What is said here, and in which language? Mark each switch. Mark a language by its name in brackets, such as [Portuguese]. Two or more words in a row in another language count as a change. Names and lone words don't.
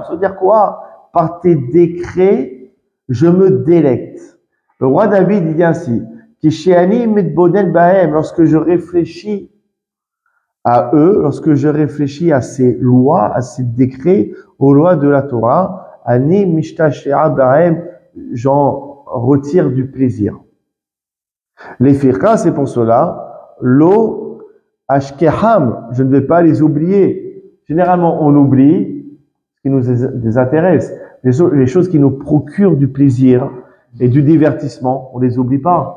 [French] Ça veut dire quoi? Par tes décrets, je me délecte. Le roi David il dit ainsi, lorsque je réfléchis à eux, lorsque je réfléchis à ces lois, à ces décrets, aux lois de la Torah, [Hebrew] אני משתעשע בהם, [French] j'en retire du plaisir. Les firqa, c'est pour cela, [Hebrew] לא אשכחם, [French] je ne vais pas les oublier. Généralement, on oublie ce qui nous désintéresse, les choses qui nous procurent du plaisir et du divertissement, on les oublie pas.